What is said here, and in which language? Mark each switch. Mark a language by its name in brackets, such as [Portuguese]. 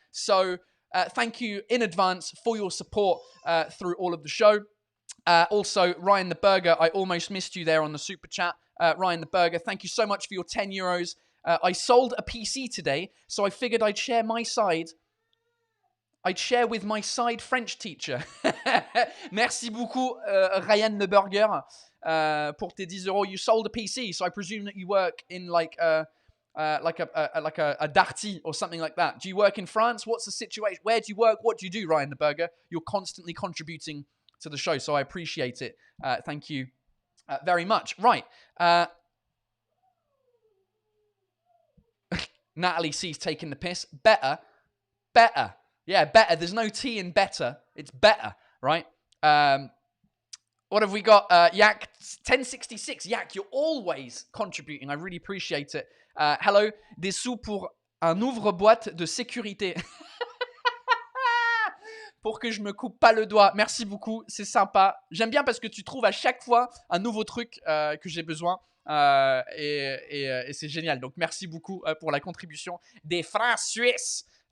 [English] So thank you in advance for your support through all of the show. Also, Ryan the Burger, I almost missed you there on the super chat. Ryan the Burger, thank you so much for your €10. I sold a PC today, so I figured I'd share my side I'd share with my side French teacher. [French] Merci beaucoup, Ryan Le Burger, pour tes 10 euros. [English] You sold a PC, so I presume that you work in like a darty or something like that. Do you work in France? What's the situation? Where do you work? What do you do, Ryan Le Burger? You're constantly contributing to the show, so I appreciate it. Thank you very much. Right. Natalie C's taking the piss. Better. Yeah, better. There's no T in better. It's better, right? What have we got? Yak 1066. Yak, you're always contributing. I really appreciate it. Hello. [French] Des sous pour un ouvre-boîte de sécurité. Pour que je me coupe pas le doigt. Merci beaucoup. C'est sympa. J'aime bien parce que tu trouves à chaque fois un nouveau truc que j'ai besoin. Et c'est génial. Donc, merci beaucoup pour la contribution des francs suisses.